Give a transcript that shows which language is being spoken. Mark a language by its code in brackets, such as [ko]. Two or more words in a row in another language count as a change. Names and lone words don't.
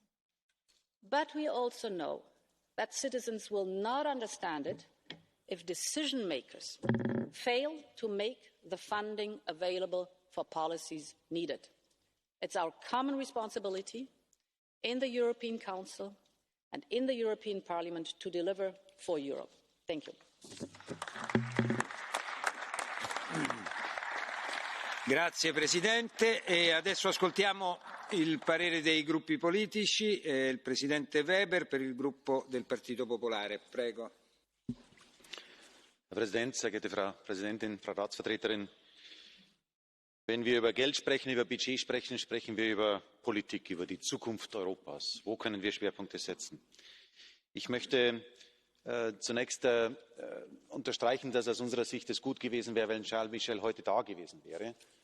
[en] But we also know that citizens will not understand it if decision makers fail to make the funding available for policies needed. It's our common responsibility in the European Council and in the European Parliament to deliver for Europe. Thank you. [it] Grazie Presidente. E adesso ascoltiamo il parere dei gruppi politici. Il Presidente Weber per il gruppo del Partito Popolare. Prego. [de] Herr Präsident, sehr geehrte Frau Präsidentin, Frau Ratsvertreterin! Wenn wir über Geld sprechen, über Budget sprechen, sprechen wir über Politik, über die Zukunft Europas. Wo können wir Schwerpunkte setzen? Ich möchte zunächst unterstreichen, dass aus unserer Sicht es gut gewesen wäre, wenn Charles Michel heute da gewesen wäre.